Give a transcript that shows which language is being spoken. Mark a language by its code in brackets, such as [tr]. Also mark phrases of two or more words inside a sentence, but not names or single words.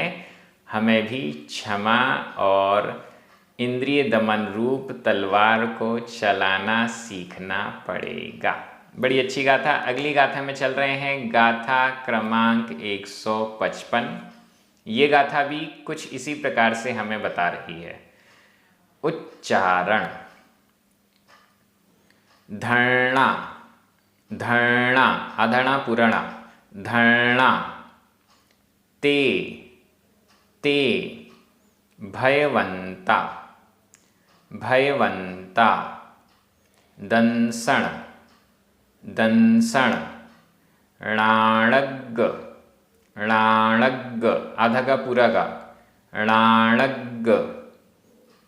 [hi] हमें भी क्षमा और इंद्रिय दमन रूप तलवार को चलाना सीखना पड़ेगा। बड़ी अच्छी गाथा। अगली गाथा में चल रहे हैं, गाथा क्रमांक 155। ये गाथा भी कुछ इसी प्रकार से हमें बता रही है। उच्चारण। [pra] धरणा, धरणा, अधरणा पुरणा, धरणा। ते, ते, भयवंता, भयवंता। दंसण, दंसण। णाणग, णाणग, [hi] आधा का पूरा का, [pra] णाणग।